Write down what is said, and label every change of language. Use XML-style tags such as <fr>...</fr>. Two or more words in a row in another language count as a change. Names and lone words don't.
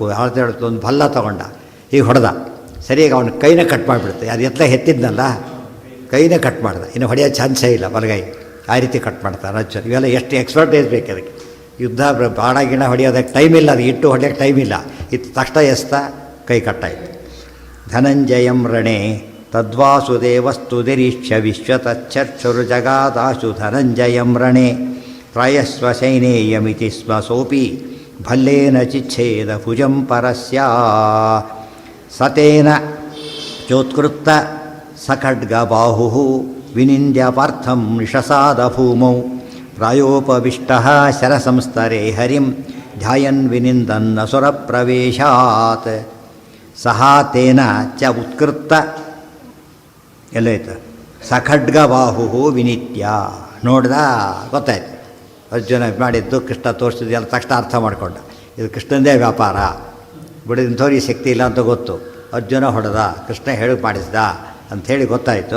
<kn>ಒಂದು ಭಲ್ಲ ತಗೊಂಡ ಈಗ ಹೊಡೆದ, ಸರಿಯಾಗಿ ಅವನ ಕೈನ ಕಟ್ ಮಾಡಿಬಿಡುತ್ತೆ. ಅದು ಎತ್ತಲ ಎತ್ತಿದ್ನಲ್ಲ, ಕೈನ ಕಟ್ ಮಾಡ್ದ. ಇನ್ನು ಹೊಡೆಯೋ ಚಾನ್ಸೇ ಇಲ್ಲ ಬಲಗೈ, ಆ ರೀತಿ ಕಟ್ ಮಾಡ್ತಾರೆ ಅರ್ಜುನ. ಇವೆಲ್ಲ ಎಷ್ಟು ಎಕ್ಸ್ಪರ್ಟೈಸ್ ಬೇಕು ಅದಕ್ಕೆ. ಯುದ್ಧ ಬಾಣ ಗಿಣ ಹೊಡೆಯೋದಕ್ಕೆ ಟೈಮ್ ಇಲ್ಲ, ಅದು ಇಟ್ಟು ಹೊಡೆಯೋಕ್ಕೆ ಟೈಮ್ ಇಲ್ಲ. ಇದು ತಕ್ಷಣ ಎಸ್ತಾ ಕೈ ಕಟ್ಟಾಯಿತು.</kn> <sa>ಧನಂಜಯಂ ರಣೆ ತದ್ವಾಸುದೇವಸ್ತು ನಿರೀಕ್ಷ್ಯ ವಿಶ್ವತಚ್ಚರ್ಚುರು ಜಗಾದಾಶು ಧನಂಜಯಂ ರಣೆ ತ್ರಯಸ್ವ ಸೈನೇಯಮಿತಿ ಸ್ಮ ಸೋಪಿ ಭಲ್ಲೇನ ಚಿಚ್ಛೇದ ಭುಜಂ ಪರಸ್ಯ. ಸತೇನ ಚೋತ್ಕೃತ್ತ ಸಖಡ್ಗ ಬಾಹು ವಿನಿಂದ್ಯ ಪಾರ್ಥಂ ನಿಶಸಾದ ಭೂಮೌ ಪ್ರಾಯೋಪವಿಷ್ಟಃ ಶರಸಂಸ್ತರೇ ಹರಿಂ ಧ್ಯಾಯನ್ ವಿನಿಂದನ್ ಅಸುರ ಪ್ರವೇಶಾತ್. ಸಹ ತೇನ ಚ ಉತ್ಕೃತ್ತ ಎಲ್ಲೋಯ್ತು ಸಖಡ್ಗ ಬಾಹು ವಿನಿತ್ಯ.</sa> <kn>ನೋಡ್ದ ಗೊತ್ತಾಯ್ತು ಅರ್ಜುನ ಮಾಡಿದ್ದು ಕೃಷ್ಣ ತೋರಿಸಿದ್ದು ಎಲ್ಲ ತಕ್ಷಣ ಅರ್ಥ ಮಾಡಿಕೊಂಡ. ಇದು ಕೃಷ್ಣಂದೇ ವ್ಯಾಪಾರ, ಬಿಡಿದಂಥವ್ರಿಗೆ ಶಕ್ತಿ ಇಲ್ಲ ಅಂತ ಗೊತ್ತು. ಅರ್ಜುನ ಹೊಡೆದ, ಕೃಷ್ಣ ಹೇಳಿ ಮಾಡಿಸ್ದ ಅಂಥೇಳಿ ಗೊತ್ತಾಯಿತು.</kn>